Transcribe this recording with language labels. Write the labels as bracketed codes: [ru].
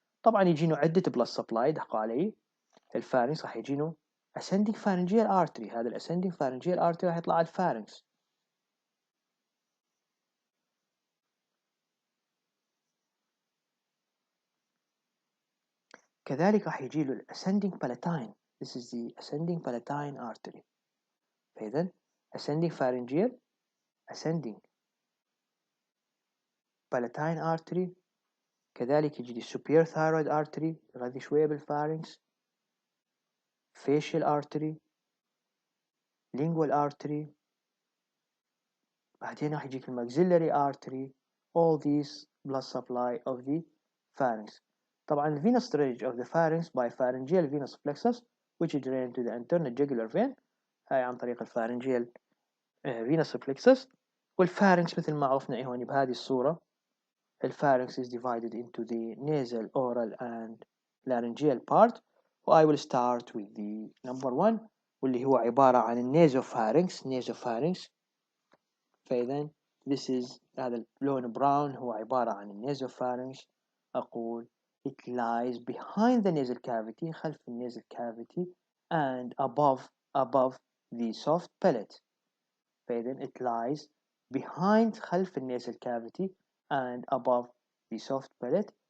[ar] طبعا يجينه عدة بلس سبلاي دقوا علي. الفارنكس راح يجينه ascending pharyngeal artery، هذا الاسcending pharyngeal artery راح يطلع على الفارنكس. كذلك راح يجي له ascending palatine. [en] This is the ascending palatine artery. فإذا ascending pharyngeal ascending palatine artery. [ar] كذلك يجي لي superior thyroid artery يغذي شوية بالفارنكس، facial artery، lingual artery، بعدين راح يجيك الماكسيلري artery. [en] All these blood supply of the pharynx. طبعا venous drainage of the pharynx by pharyngeal venous plexus which drain to the internal jugular vein، [ar] هاي عن طريق الفارنجيال [en] venous plexus. [ar] والفارنكس مثل ما عرفنا هون بهذه الصورة، الفارنكس [en] is divided into the nasal, oral and laryngeal part. I will start with the number one [ar] واللي هو عبارة عن النيزوفارنكس. [en] nasopharynx. [ar] فإذا [en] this is [ar] هذا اللون براون هو عبارة عن النيزوفارنكس. [en] أقول it lies behind the nasal cavity، [ar] خلف [en] النasal cavity and above the soft palate. فإذا it lies behind [ar] خلف [en] النasal cavity and above the soft palate.